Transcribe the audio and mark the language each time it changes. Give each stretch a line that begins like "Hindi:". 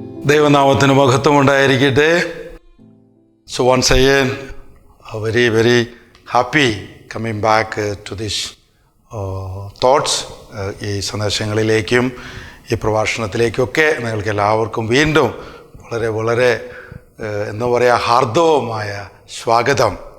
Malayalam: ദൈവനാമത്തിന് മഹത്വമുണ്ടായിരിക്കട്ടെ.
English: So once again, very happy coming back to this thoughts.
Malayalam: ഈ സന്ദേശങ്ങളിലേക്കും ഈ പ്രഭാഷണത്തിലേക്കൊക്കെ നിങ്ങൾക്ക് എല്ലാവർക്കും വീണ്ടും വളരെ എന്താ പറയുക, ഹാർദവമായ സ്വാഗതം.